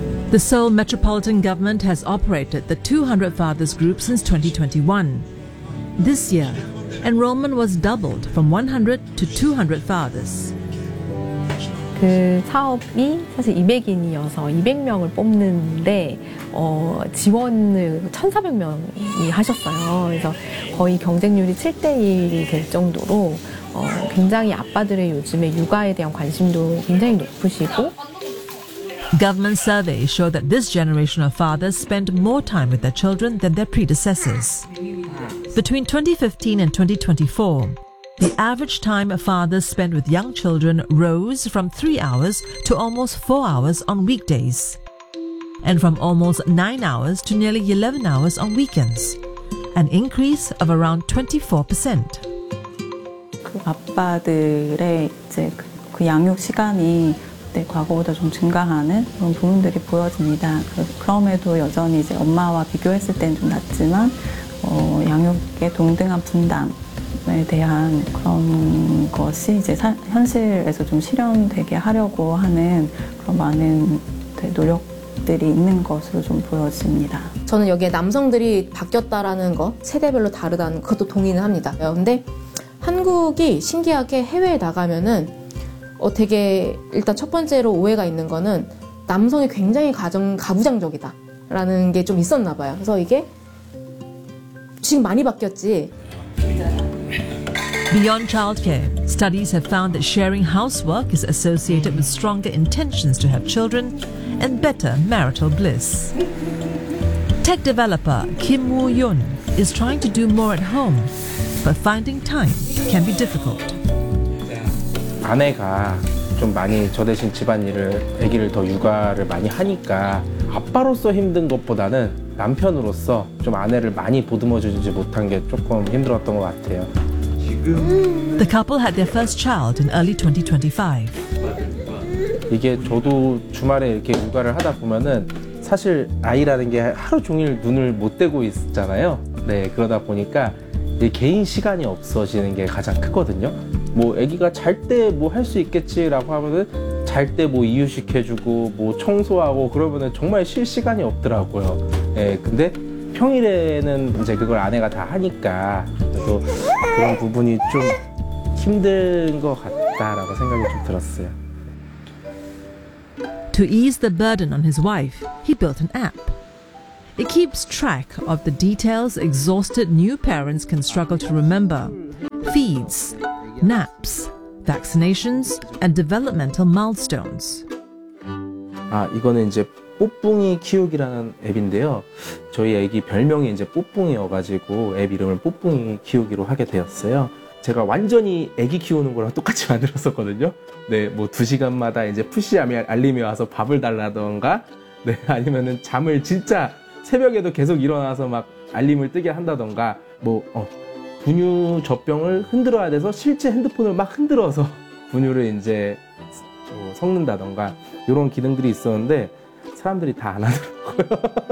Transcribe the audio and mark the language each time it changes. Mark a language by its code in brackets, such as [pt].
[en] The Seoul Metropolitan Government has operated the 200 Fathers Group since 2021. This year, enrollment was doubled from 100 to 200 fathers. [ko] 그 사업이 사실 200인이어서 200명을 뽑는데 지원을 1,400명이 하셨어요. 그래서 거의 경쟁률이 7-1이 될 정도로 굉장히 아빠들의 요즘에 육아에 대한 관심도 굉장히 높으시고. [en] Government surveys show that this generation of fathers spend more time with their children than their predecessors. Between 2015 and 2024, the average time a father spent with young children rose from 3 hours to almost 4 hours on weekdays, and from almost 9 hours to nearly 11 hours on weekends, an increase of around 24%. [ko] 아빠들의 이제 그 양육 시간이 네, 과거보다 좀 증가하는 그런 부분들이 보여집니다. 그럼에도 여전히 이제 엄마와 비교했을 때는 좀 낮지만 양육의 동등한 분담. 에 대한 그런 것이 이제 현실에서 좀 실현되게 하려고 하는 그런 많은 노력들이 있는 것으로 좀 보여집니다. 저는 여기에 남성들이 바뀌었다라는 것, 세대별로 다르다는 것도 동의는 합니다. 그런데 한국이 신기하게 해외에 나가면은 되게 일단 첫 번째로 오해가 있는 거는 남성이 굉장히 가부장적이다라는 게 좀 있었나 봐요. 그래서 이게 지금 많이 바뀌었지. [en] Beyond childcare, studies have found that sharing housework is associated with stronger intentions to have children and better marital bliss. Tech developer Kim Woo-yun is trying to do more at home, but finding time can be difficult. [ko] 아내가 좀 많이 저 대신 집안일을, 아기를 더 육아를 많이 하니까 아빠로서 힘든 것보다는 남편으로서 좀 아내를 많이 보듬어 주지 못한 게 조금 힘들었던 것 같아요. [en] The couple had their first child in early 2025. [ko] 이게 저도 주말에 이렇게 육아를 하다 보면은 사실 아이라는 게 하루 종일 눈을 못 떼고 있잖아요. 네, 그러다 보니까 개인 시간이 없어지는 게 가장 크거든요. 뭐 아기가 잘 때 뭐 할 수 있겠지라고 하면은 잘 때 뭐 이유식해주고 뭐 청소하고 그러면은 정말 쉴 시간이 없더라고요. 네, 근데 평일에는 이제 그걸 아내가 다 하니까 또 그런 부분이 좀 힘든 것 같다라고 생각이 좀 들었어요. [en] To ease the burden on his wife, he built an app. It keeps track of the details exhausted new parents can struggle to remember: feeds, naps, vaccinations, and developmental milestones. [ko] 아 이거는 이제 뽀뿡이 키우기라는 앱인데요. 저희 아기 별명이 이제 뽀뿡이여가지고 앱 이름을 뽀뿡이 키우기로 하게 되었어요. 제가 완전히 아기 키우는 거랑 똑같이 만들었었거든요. 네, 뭐 두 시간마다 이제 푸시암이 알림이 와서 밥을 달라던가, 네, 아니면은 잠을 진짜 새벽에도 계속 일어나서 막 알림을 뜨게 한다던가, 뭐, 분유 젖병을 흔들어야 돼서 실제 핸드폰을 막 흔들어서 분유를 이제 섞는다던가, 이런 기능들이 있었는데, 사람들이 다 안 하더라고요.